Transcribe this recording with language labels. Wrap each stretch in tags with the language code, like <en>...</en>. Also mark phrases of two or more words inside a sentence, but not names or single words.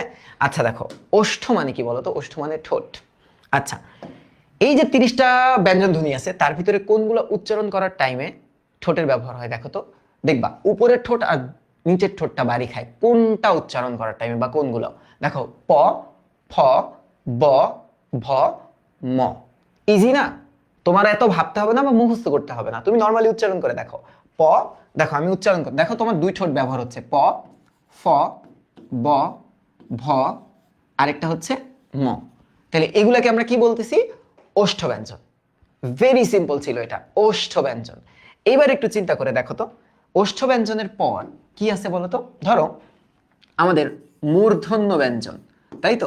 <bn>আচ্ছা দেখো, ওষ্ঠ মানে কি বলতো? ওষ্ঠ মানে ঠোঁট। আচ্ছা, এই যে 30টা ব্যঞ্জন ধ্বনি আছে তার ভিতরে কোনগুলো উচ্চারণ করার টাইমে ঠোঁটের ব্যবহার হয় দেখো তো। দেখবা উপরের ঠোঁট আর নিচের ঠোঁটটা বাড়ি খায় কোনটা উচ্চারণ করার টাইমে, বা কোনগুলো দেখো। প, ফ, ব, ভ, ম। ইজি না? তোমার এত ভাবতে হবে না বা মুখস্থ করতে হবে না, তুমি নর্মালি উচ্চারণ করে দেখো। প, দেখো আমি উচ্চারণ করি, দেখো তোমার 2 ঠোঁট ব্যবহার হচ্ছে, প, ফ, ব, ভ, আরেকটা হচ্ছে ম। তাহলে এগুলাকে আমরা কি বলতেছি? ওষ্ঠ ব্যঞ্জন।</bn> <en>very simple</en> <bn>ছিল এটা, ওষ্ঠ ব্যঞ্জন। এবার একটু চিন্তা করে দেখো তো, ওষ্ঠ ব্যঞ্জনের পর কি আছে বলো তো? ধরো আমাদের মূর্ধন্য ব্যঞ্জন, তাই তো?</bn>